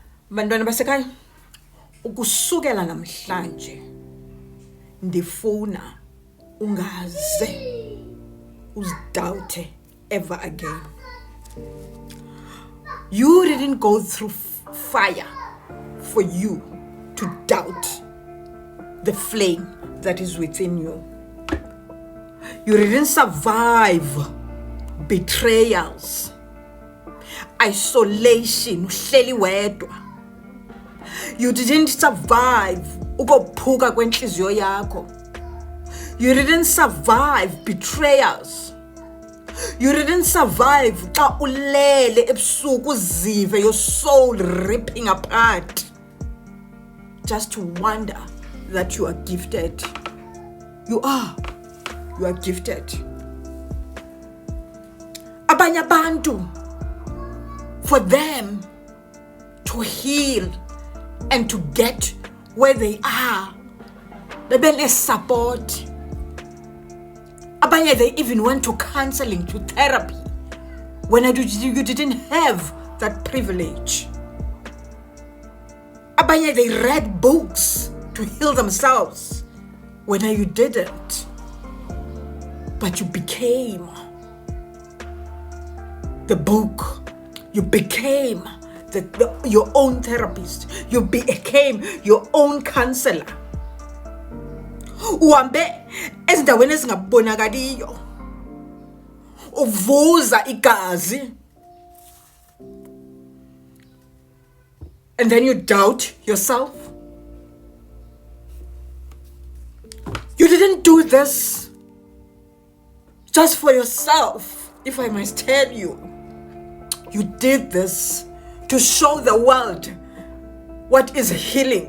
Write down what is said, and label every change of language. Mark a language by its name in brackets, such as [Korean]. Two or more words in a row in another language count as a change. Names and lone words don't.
[Xhosa] Bantwana basekhaya, ukusukela namhlanje ndifuna ungaze uzdoubte [English] ever again. You didn't go through fire for you to doubt the flame that is within you. You didn't survive betrayals, isolation, [Xhosa] uhleli wedwa. [English] You didn't survive [Xhosa] ukophuka kwenhliziyo yakho. [English] You didn't survive betrayals. You didn't survive [Xhosa] xa ulele ebusuku uzive [English] your soul ripping apart just to wonder that you are gifted. You are gifted. [Xhosa] Abanye abantu, [English] for them to heal and to get where they are, bebe support. Abanye, they even went to counseling, to therapy, when you didn't have that privilege. Abanye, they read books to heal themselves when you didn't. But you became the book. You became your own therapist. You became your own counselor. [Xhosa] Uhambe ezindaweni ezingabonakaliyo uvuza igazi, [English] and then you doubt yourself. You didn't do this just for yourself, if I must tell you. You did this to show the world what is healing.